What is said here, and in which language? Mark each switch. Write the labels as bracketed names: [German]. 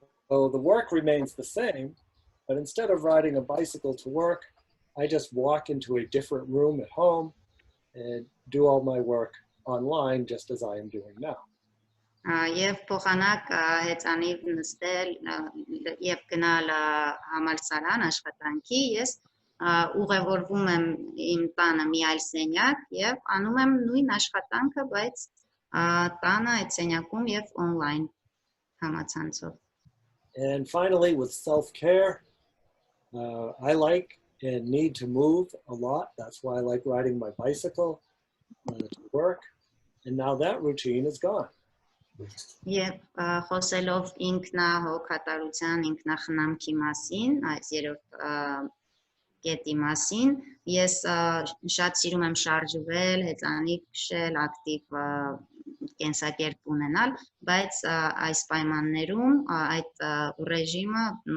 [English] So the work remains the same, but instead of riding a bicycle to work, I just walk into a different room at home and do all my work online just as I am doing now. [Armenian] Եվ փոխանակ հեծանիվ նստել եւ գնալ համալսարան աշխատանքի, ես ուղևորվում եմ իմ տանը մի այլ սենյակ եւ անում եմ նույն աշխատանքը, բայց տանը այդ սենյակում եւ on-line համացանցով։ [English] And finally, with self-care, I like and need to move a lot. That's why I like riding my bicycle to work. And now that routine is gone. [Armenian] Եվ խոսելով ինքնահոգատարության, ինքնախնամքի մասին, այս երրորդ կետի մասին, ես շատ սիրում եմ շարժվել, հեծանիվ քշել, ակտիվ կենսակերպ ունենալ, բայց այս պայմաններում այդ ռեժիմը